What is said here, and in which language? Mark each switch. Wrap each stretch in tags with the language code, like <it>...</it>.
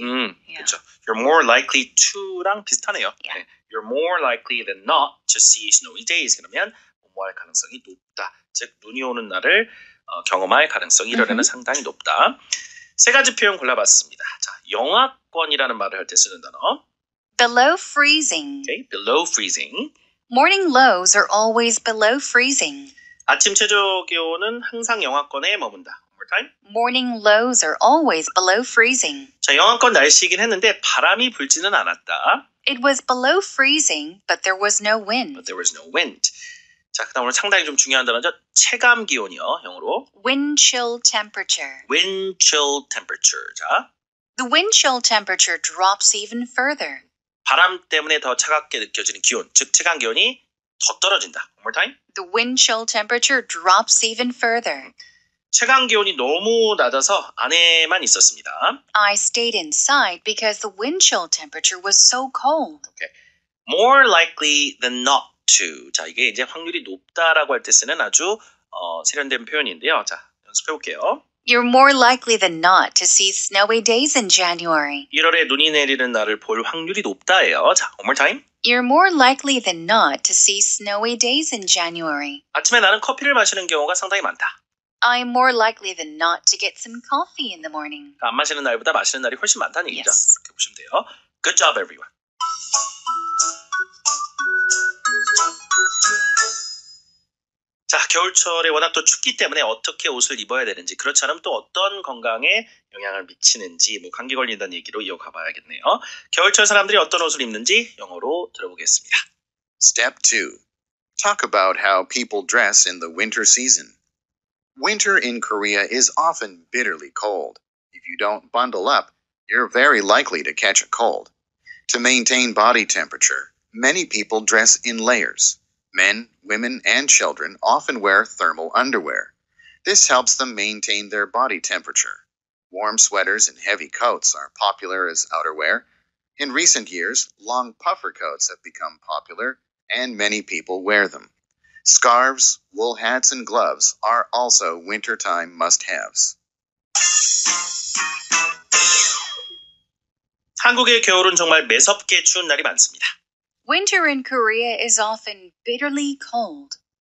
<en>Yeah.</en> <ko>그렇죠.</ko> <en>You're more likely to랑</en> <ko>비슷하네요.</ko> <en>Yeah.</en> <ko>네.</ko> <en>You're more likely than not to see snowy days.</en> <ko>그러면 뭐할 가능성이 높다. 즉 눈이 오는 날을 경험할 가능성이 1월에는 상당히 높다. 세 가지 표현 골라봤습니다. 자, 영하권이라는 말을 할 때 쓰는 단어.</ko> <en>Below freezing. Okay, below freezing. Morning lows are always below freezing.</en> <ko>아침 최저 기온은 항상 영하권에 머문다.</ko> <en>One more time. Morning lows are always below freezing.</en> <ko>자, 영하권 날씨이긴 했는데 바람이 불지는 않았다.</ko> <en>It was below freezing, but there was no wind. But there was no wind.</en> <ko>자, 그다음 오늘 상당히 좀 중요한 단어죠. 체감 기온이요. 영어로.</ko> <en>Wind chill temperature. Wind chill temperature. 자, The wind chill temperature drops even further.</en> <ko>바람 때문에 더 차갑게 느껴지는 기온, 즉 체감 기온이 더 떨어진다.</ko> <en>One more time. The wind chill temperature drops even further.</en> <ko>체감 기온이 너무 낮아서 안에만 있었습니다.</ko> <en>I stayed inside because the wind chill temperature was so cold. Okay. More likely than not to.</en> <ko>자, 이게 이제 확률이 높다라고 할 때 쓰는 아주 세련된 표현인데요. 자, 연습해 볼게요.</ko> <en>You're more likely than not to see snowy days in January.</en> <ko>1월에 눈이 내리는 날을 볼 확률이 높다예요.</ko> <en>자, one more time. You're more likely than not to see snowy days in January.</en> <ko>아침에 나는 커피를 마시는 경우가 상당히 많다.</ko> <en>I'm more likely than not to get some coffee in the morning.</en> <ko>안 마시는 날보다 마시는 날이 훨씬 많다는 얘기죠.</ko> <en>Yes.</en> <ko>그렇게 보시면 돼요.</ko> <en>Good job, everyone.</en> <ko>자, 겨울철에 워낙 또 춥기 때문에 어떻게 옷을 입어야 되는지, 그렇지 않으면 또 어떤 건강에 영향을 미치는지, 뭐 감기 걸린다는 얘기로 이어가 봐야겠네요. 겨울철 사람들이 어떤 옷을 입는지 영어로 들어보겠습니다.</ko> <en>Step 2. Talk about how people dress in the winter season. Winter in Korea is often bitterly cold. If you don't bundle up, you're very likely to catch a cold. To maintain body temperature, many people dress in layers. Men, women, and children often wear thermal underwear. This helps them maintain their body temperature. Warm sweaters and heavy coats are popular as outerwear. In recent years, long puffer coats have become popular, and many people wear them. Scarves, wool hats, and gloves are also wintertime must-haves.</en> <ko>한국의 겨울은 정말 매섭게 추운 날이 많습니다.</ko> <en>Winter in Korea is often bitterly cold.</en>